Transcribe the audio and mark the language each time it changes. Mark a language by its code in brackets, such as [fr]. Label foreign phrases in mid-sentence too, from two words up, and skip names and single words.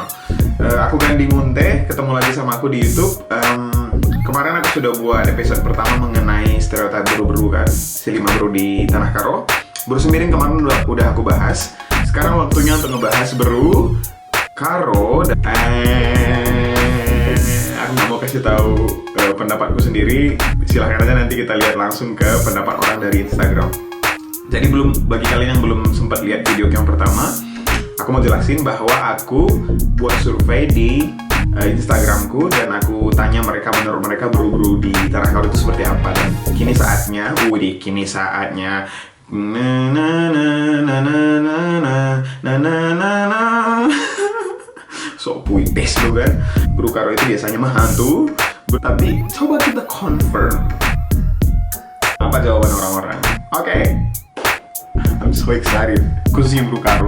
[id] Aku Gandhi Munte, ketemu lagi sama aku di YouTube. Kemarin aku sudah buat episode pertama mengenai stereotip beru-beru kan, si 5 beru di Tanah Karo. Beru Semiring kemarin udah aku bahas. Sekarang waktunya untuk ngebahas beru Karo. Aku nggak mau kasih tahu pendapatku sendiri. Silahkan aja nanti kita lihat langsung ke pendapat orang dari Instagram. Jadi bagi kalian yang belum sempat lihat video yang pertama, aku mau jelasin bahwa aku buat survei di Instagramku dan aku tanya mereka, menurut mereka beru-beru di Tanah Karo itu seperti apa. Dan kini saatnya, so puitis tuh kan. Beru Karo itu biasanya mah hantu, tapi coba kita confirm apa jawaban orang-orang. Oke. [en] I'm so excited, [id] khususnya Beru Karo.